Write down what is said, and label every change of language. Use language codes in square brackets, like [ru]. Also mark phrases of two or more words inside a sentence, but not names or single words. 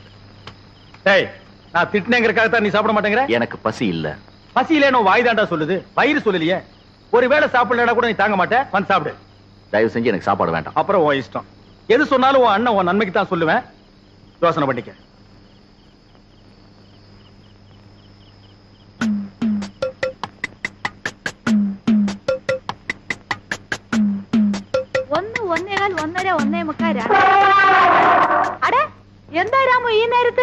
[ta] டேய், நான் திட்டினேங்கிறதுக்காக தான் நீ சாப்பிட மாட்டேங்கிற? எனக்கு பசி இல்ல. பசி இல்லைன்னு வாய் தாண்டா சொல்லுது, வயிறு சொல்லலையே. ஒருவேளை சாப்பிடலடா கூட நீ தாங்க மாட்டே. வந்து சாப்பிடு. தயவு செஞ்சு எனக்கு சாப்பாடு வேண்டாம். அப்புறம் உன் இஷ்டம். எது சொன்னாலும் உன் அண்ணன் உன் நன்மைக்கு தான் சொல்லுவேன். யோசனை பண்ணிக்க. [ml] ഒന്ന് ഒന്നേകാൽ ഒന്നര 1:45. അടേ എന്താ രാമു ഈ നേരത്ത്?